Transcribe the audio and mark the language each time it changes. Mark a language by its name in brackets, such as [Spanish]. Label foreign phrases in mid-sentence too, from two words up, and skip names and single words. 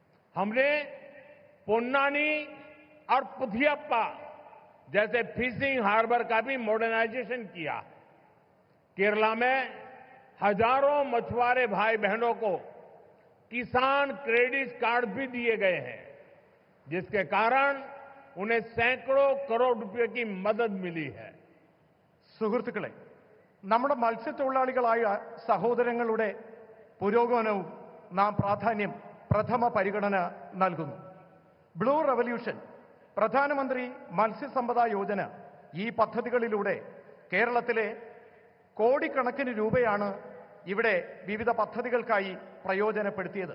[Hindi] हमने पोन्नानी और पुथियप्पा जैसे फिशिंग हार्बर का भी मॉडर्नाइजेशन किया। केरला में हजारों मछुआरे भाई बहनों को किसान क्रेडिट कार्ड भी दिए गए हैं, जिसके कारण उन्हें सैकड़ों करोड़ रुपए की मदद मिली है। [Malayalam] സുഹൃത്തുക്കളെ, നമ്മുടെ മത്സ്യത്തൊഴിലാളികളായ സഹോദരങ്ങളുടെ പുരോഗമനവും നാം പ്രഥമ പരിഗണന നൽകുന്നു. ബ്ലൂ റവല്യൂഷൻ, പ്രധാനമന്ത്രി മത്സ്യസമ്പദ യോജന, ഈ പദ്ധതികളിലൂടെ കേരളത്തിലെ കോടിക്കണക്കിന് രൂപയാണ് ഇവിടെ വിവിധ പദ്ധതികൾക്കായി പ്രയോജനപ്പെടുത്തിയത്.